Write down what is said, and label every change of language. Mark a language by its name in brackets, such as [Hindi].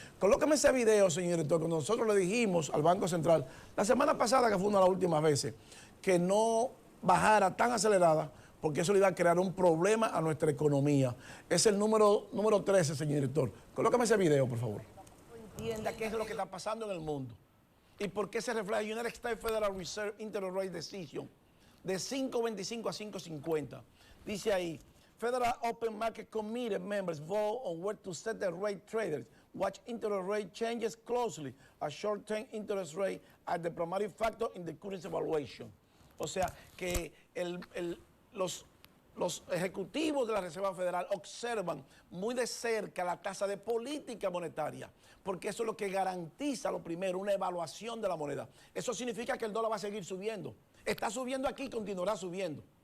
[Spanish] Colóqueme ese video, señor director, cuando nosotros le dijimos al Banco Central, la semana pasada, que fue una de las últimas veces, que no bajara tan acelerada, porque eso le iba a crear un problema a nuestra economía. Es el número 13, señor director. Colócame ese video, por favor. Entienda qué es lo que está pasando en el mundo y por qué se refleja United States Federal Reserve Interest Rate Decision de 5.25 a 5.50. Dice ahí, [English] Federal Open Market Committee members vote on where to set the rate. Traders watch interest rate changes closely. A short-term interest rate are the primary factor in the currency evaluation. [Spanish] O sea, que los ejecutivos de la Reserva Federal observan muy de cerca la tasa de política monetaria, porque eso es lo que garantiza, lo primero, una evaluación de la moneda. Eso significa que el dólar va a seguir subiendo. Está subiendo aquí y continuará subiendo.